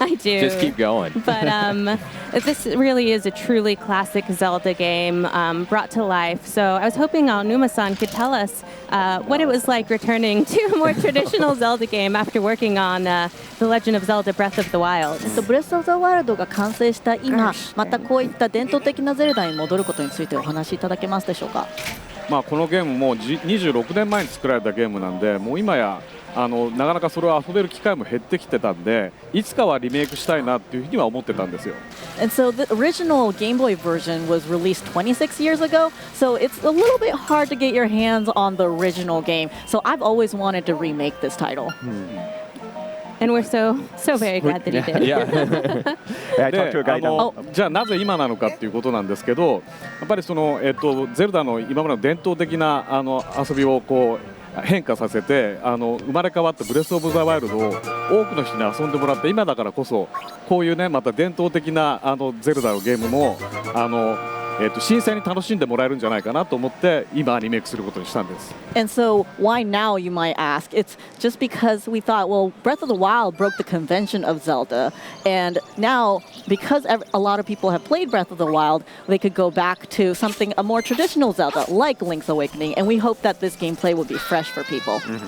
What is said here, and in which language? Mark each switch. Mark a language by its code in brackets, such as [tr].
[en] I do. Just keep going. But this really is a truly classic Zelda game brought to life. So I was hoping Aonuma-san could tell us what it was like returning to a more traditional Zelda game after working on The Legend of Zelda Breath of the Wild. [ja] ブレスオブザワールドが完成した今、またこういった伝統的なゼルダに戻ることについてお話しいただけますでしょうか。このゲームも26年前に作られたゲームなんで、もう今やなかなかそれを遊べる機会も減ってきてたんで、いつかはリメイクしたいなっていうふうには思ってたんですよ。 [en] And so the original Game Boy version was released 26 years ago, so it's a little bit hard to get your hands on the original game. So I've always wanted to remake this title. And we're so very glad that he did. Yeah. I talked to a guy now. [ja] じゃあなぜ今なのかっていうことなんですけど、やっぱりそのゼルダの今までの伝統的な遊びをこう変化させて生まれ変わったブレスオブザワイルドを多くの人に遊んでもらって、今だからこそこういうねまた伝統的なゼルダのゲームも新鮮に楽しんでもらえるんじゃないかなと思って今リメイクすることにしたんです。 [en] And so why now, you might ask? It's just because we thought, well, Breath of the Wild broke the convention of Zelda. And now, because a lot of people have played Breath of the Wild, they could go back to a more traditional Zelda, like Link's Awakening. And we hope that this gameplay will be fresh for people.